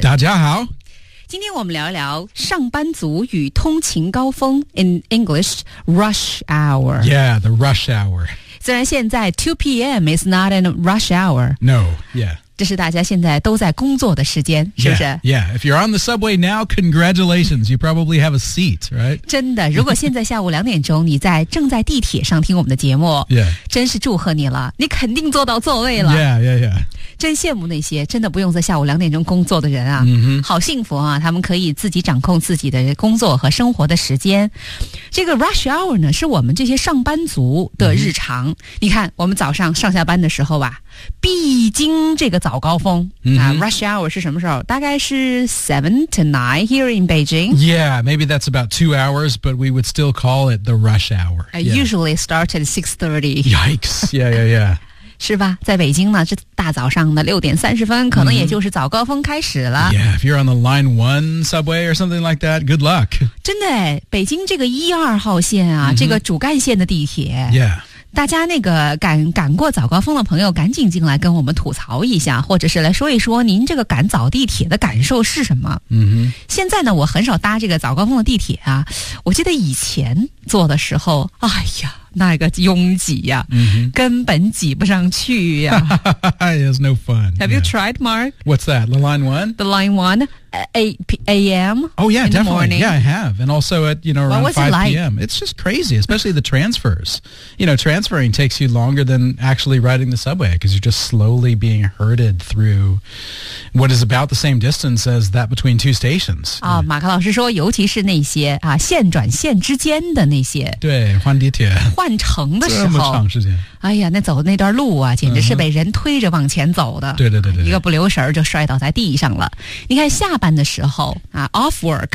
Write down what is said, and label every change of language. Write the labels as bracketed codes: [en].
[zh] 大家好，今天我们聊一聊上班族与通勤高峰 [en] in English rush hour. Yeah, the rush hour. [zh] 虽然现在 [en] 2 PM is not a rush hour. No, yeah. [zh] 这是大家现在都在工作的时间，是不是？ [en] Yeah, if you're on the subway now, congratulations, you probably have a seat, right? [zh] 真的，如果现在下午2点你在正在地铁上听我们的节目， [en] yeah. [zh] 真是祝贺你了，你肯定坐到座位了。 [en] Yeah, yeah, yeah. [zh] 真羡慕那些真的不用在下午2点工作的人啊、 mm-hmm. 好幸福啊，他们可以自己掌控自己的工作和生活的时间。这个 rush hour 呢，是我们这些上班族的日常、mm-hmm. 你看我们早上上下班的时候吧，必经这个早高峰、 mm-hmm. [en] Rush hour [zh] 是什么时候？大概是 [en] 7 to 9 here in Beijing. Yeah, maybe that's about 2 hours, but we would still call it the rush hour. I、yeah. usually start at 6:30. Yikes, yeah, yeah, yeah. [zh] 是吧，在北京呢，这大早上的6:30可能也就是早高峰开始了、 mm-hmm. [en] Yeah, if you're on the line 1 subway or something like that, good luck. [zh] 真的，北京这个12号线啊、mm-hmm. 这个主干线的地铁 [en] Yeah. [zh] 大家那个赶过早高峰的朋友赶紧进来跟我们吐槽一下，或者是来说一说您这个赶早地铁的感受是什么。嗯哼，现在呢我很少搭这个早高峰的地铁啊，我记得以前坐的时候，哎呀那个拥挤呀、啊 mm-hmm. 根本挤不上去呀、 [en] 啊、It's no fun. Have、yeah. you tried, Mark? What's that? The line one? The line one A.M. Oh yeah, definitely、 Yeah, I have. And also at, you know, around 5 p.m. It's just crazy, especially the transfers. You know, transferring takes you longer than actually riding the subway, because you're just slowly being herded through what is about the same distance as that between two stations. [zh] 啊、马克老师说尤其是那些啊线转线之间的那些，对，换地铁换乘的时候这么长时间，哎呀，那走的那段路啊，简直是被人推着往前走的。对对对对，一个不留神就摔倒在地上了。你看下班的时候啊 ， [en] off work，、